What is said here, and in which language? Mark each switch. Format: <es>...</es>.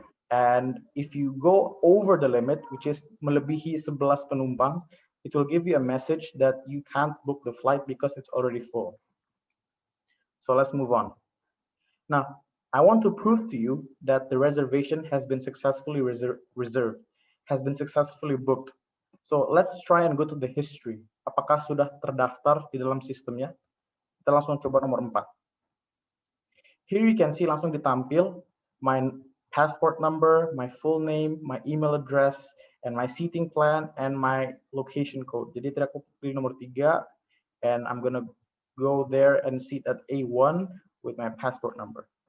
<en>And if you go over the limit, which is</en> <id>melebihi 11 penumpang,</id> <en>it will give you a message that you can't book the flight because it's already full. So let's move on. Now, I want to prove to you that the reservation has been successfully reserved, has been successfully booked. So let's try and go to the history.</en> <id>Apakah sudah terdaftar di dalam sistemnya? Kita langsung coba nomor 4.</id> <en>Here you can see</en> <id>langsung ditampil</id> <en>my passport number, my full name, my email address, and my seating plan, and my location code.</en> <id>Jadi tadi aku pilih nomor 3,</id> <en>and I'm gonna go there and sit at A1 with my passport number.</en>